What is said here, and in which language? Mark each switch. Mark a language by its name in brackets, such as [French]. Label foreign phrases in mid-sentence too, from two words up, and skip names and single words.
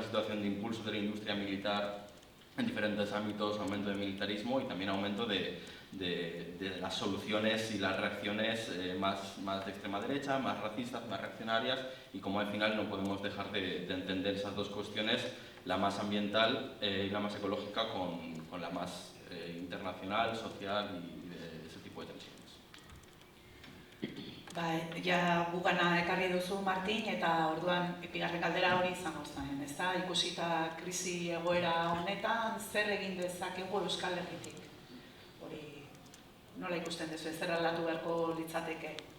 [Spanish] situación de impulso de la industria militar en diferentes ámbitos, aumento de militarismo y también aumento de las soluciones y las reacciones más de extrema derecha, más racistas, más reaccionarias, y como al final no podemos dejar de entender esas dos cuestiones, la más ambiental y la más ecológica con la más internacional, social y de ese tipo de tensiones. [Basque] Ja gugana ekarri duzu, Martin, eta orduan bigarren galdera hori izango zen, ezta? Ikusita krisi egoera honetan, zer egin dezakegu Euskal Herritik? Hori nola ikusten duzu, zer aldatu beharko litzateke?